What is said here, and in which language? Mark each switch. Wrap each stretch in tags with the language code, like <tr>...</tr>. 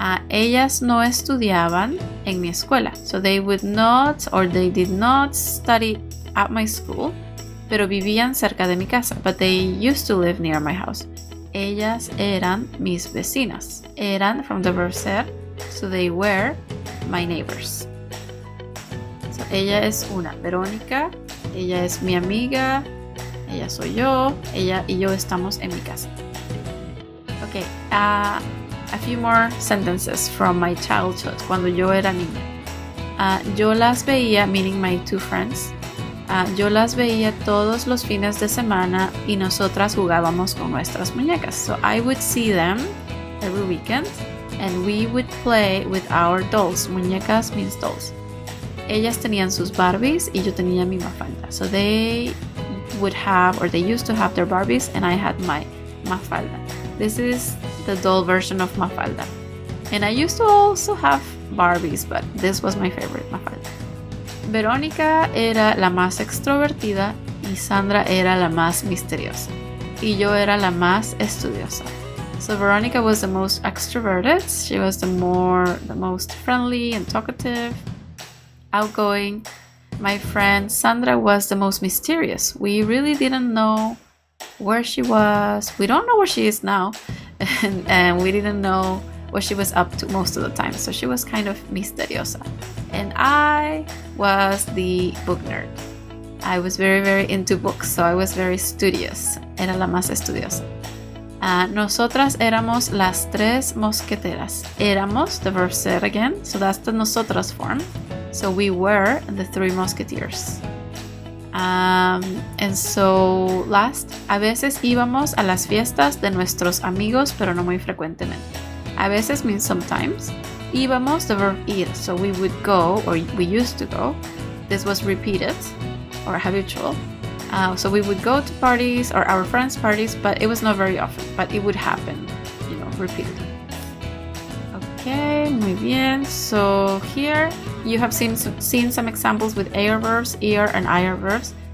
<es>Ellas no estudiaban en mi escuela.</es> <en>So they would not, or they did not study at my school,</en> <es>pero vivían cerca de mi casa.</es> <en>But they used to live near my house.</en> <es>Ellas eran mis vecinas.</es> <en>Eran from the verb ser, so they were my neighbors. So,</en> <es>ella es una, Verónica, ella es mi amiga, ella soy yo, ella y yo estamos en mi casa.</es> <en>Okay, a few more sentences from my childhood,</en> <es>cuando yo era niña. Yo las veía,</es> <en>meaning my 2 friends,</en> <es>yo las veía todos los fines de semana y nosotras jugábamos con nuestras muñecas.</es> <en>So I would see them every weekend. And we would play with our dolls. Muñecas means dolls.</en> <es>Ellas tenían sus Barbies y yo tenía mi Mafalda.</es> <en>So they would have, or they used to have their Barbies and I had my Mafalda. This is the doll version of Mafalda. And I used to also have Barbies, but this was my favorite, Mafalda.</en> <es>Verónica era la más extrovertida y Sandra era la más misteriosa. Y yo era la más estudiosa.</es> <en>So Veronica was the most extroverted. She was the most friendly and talkative, outgoing. My friend Sandra was the most mysterious. We really didn't know where she was. We don't know where she is now. And we didn't know what she was up to most of the time. So she was kind of misteriosa. And I was the book nerd. I was very, very into books. So I was very studious.</en> <es>Era la más estudiosa. Nosotras éramos las 3 mosqueteras.</es> <en>Éramos, the verb ser again, so that's the nosotras form. So we were the 3 musketeers. And so last,</en> <es>a veces íbamos a las fiestas de nuestros amigos, pero no muy frecuentemente.</es> <en>A veces means sometimes. Íbamos, the verb ir, so we would go, or we used to go. This was repeated, or habitual. So we would go to parties or our friends' parties, but it was not very often, but it would happen, repeatedly. Okay,</en> <es>muy bien.</es> <en>So here you have seen some examples with AR verbs, ER and IR verbs.</en>